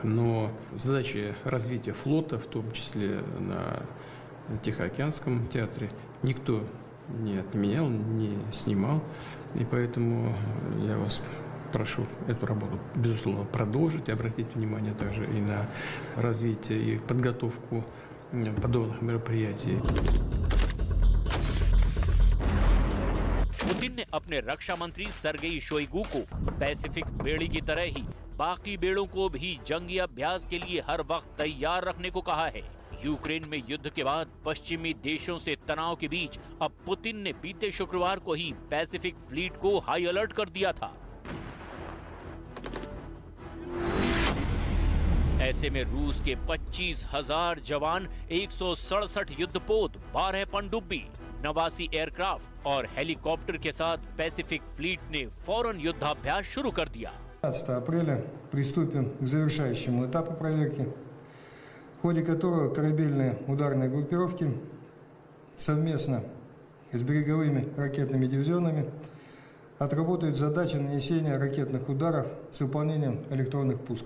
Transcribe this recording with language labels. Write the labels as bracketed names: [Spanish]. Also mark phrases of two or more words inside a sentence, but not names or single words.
[Russian] Но задачи развития флота, в том числе на Тихоокеанском театре, никто не отменял, не снимал. И поэтому я вас прошу эту работу, безусловно, продолжить и обратить внимание также и на развитие и подготовку подобных мероприятий. [Hindi] पुतिन ने अपने रक्षा मंत्री सर्गेई शोइगु को पैसिफिक बेड़ी की तरह ही बाकी बेड़ों को भी जंगी अभ्यास के लिए हर वक्त तैयार रखने को कहा है। यूक्रेन में युद्ध के बाद पश्चिमी देशों से तनाव के बीच अब पुतिन ने बीते शुक्रवार को ही पैसिफिक फ्लीट को [English] high alert [Hindi] कर दिया था। ऐसे में रूस के 25,000 जवान, 167 युद्धपोत, 12 पनडुब्बी, 89 एयरक्राफ्ट और हेलीकॉप्टर के साथ पैसिफिक फ्लीट ने फौरन युद्धाभ्यास शुरू कर दिया। [Russian] 15 апреля приступим к завершающему этапу проверки, в ходе которого корабельные ударные группировки совместно с береговыми ракетными дивизионами отработают задачи нанесения ракетных ударов с выполнением электронных пусков.